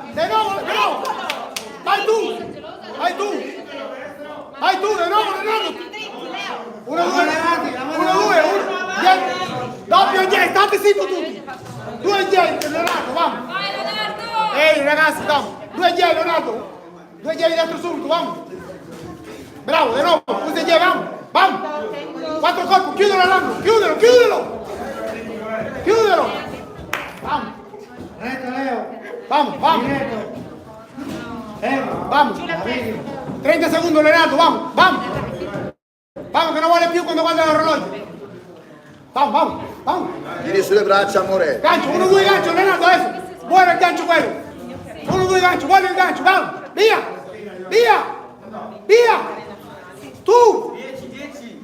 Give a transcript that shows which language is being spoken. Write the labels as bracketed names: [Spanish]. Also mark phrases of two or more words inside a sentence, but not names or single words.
[Italian] De nuovo. Vai tu. De nuovo. 1-2. Doppio indietro, state zitto tutti. 2 indietro, Leonardo, vamos. Vai Leonardo. Ehi ragazzi, vamos. 2 indietro, Leonardo. 2 indietro dietro subito, vamos. Bravo, de nuovo. 2 indietro, vamos. 4 colpi, chiudilo Leonardo. Chiudilo. Vamos. Retto, Leo. Vamos. Diretto. Vamos. 30 secondi Leonardo, vamos. Vamos che non vuole più quando guarda l'orologio. Vamos. Tiri sulle braccia, amore. Gancio, 1-2 gancio, Leonardo adesso. Buono il gancio quello. Uno, due, gancio, voglio il gancio, vamos, via, via, via, tu, 10.